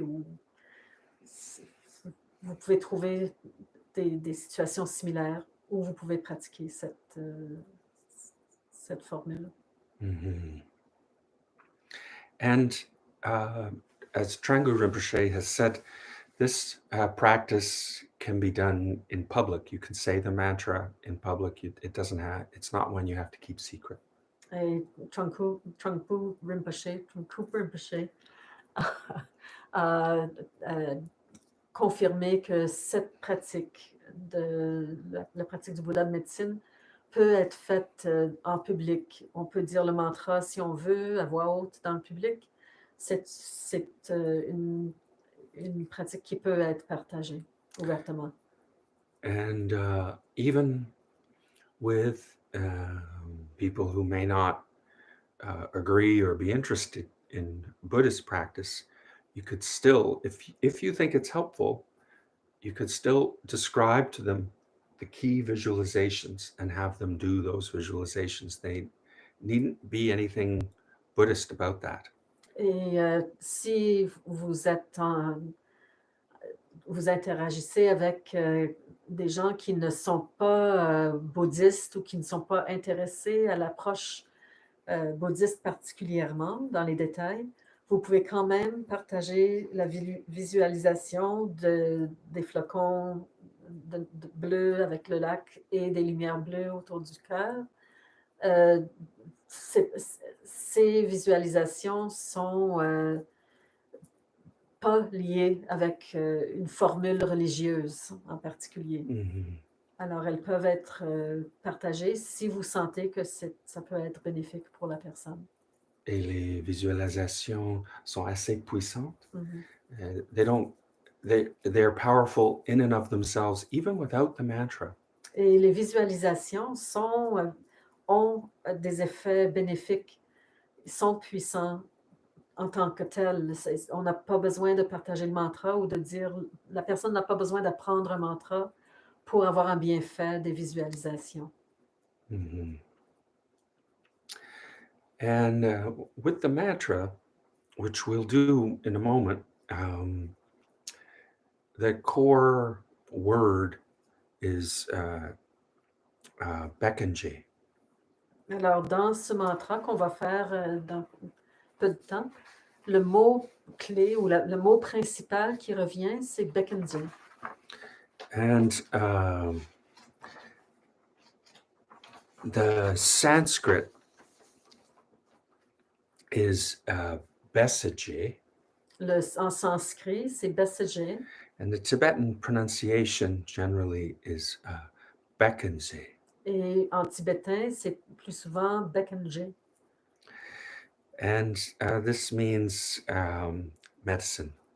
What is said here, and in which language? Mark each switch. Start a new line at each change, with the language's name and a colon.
French: Ou vous pouvez trouver des situations similaires où vous pouvez pratiquer cette formule. Mm-hmm.
English: And as Trangu Rinpoche has said, this practice can be done in public. You can say the mantra in public. It's not one you have to keep secret.
French: Et Trungpa Rinpoche a confirmé que cette pratique, la pratique du Bouddha de médecine, peut être faite en public. On peut dire le mantra si on veut, à voix haute dans le public. C'est une pratique qui peut être partagée ouvertement.
English: And even with people who may not agree or be interested in Buddhist practice, you could still, if you think it's helpful, you could still describe to them the key visualizations and have them do those visualizations. They needn't be anything Buddhist about that.
French: Et si vous êtes vous interagissez avec des gens qui ne sont pas bouddhistes ou qui ne sont pas intéressés à l'approche bouddhiste particulièrement dans les détails, vous pouvez quand même partager la visualisation des flocons bleus avec le lac et des lumières bleues autour du cœur. Ces visualisations sont pas liées avec une formule religieuse en particulier. Alors, elles peuvent être partagées si vous sentez que ça peut être bénéfique pour la personne. Et les visualisations sont assez puissantes. Mhm.
English: They're powerful in and of themselves, even without the mantra.
French: Et les visualisations ont des effets bénéfiques, ils sont puissants en tant que tels. On n'a pas besoin de partager le mantra ou de dire, la personne n'a pas besoin d'apprendre un mantra pour avoir un bienfait des visualisations.
English: And with the mantra, which we'll do in a moment, the core word is Bekenje.
French: Alors, dans ce mantra qu'on va faire dans peu de temps, le mot clé ou le mot principal qui revient, c'est Bekenje.
English: And the Sanskrit is Besaje.
French: En sanskrit, c'est Besaje.
English: And the Tibetan pronunciation generally is Bekenze.
French: Et en tibétain, c'est plus souvent Bekenje.
English: And this means medicine.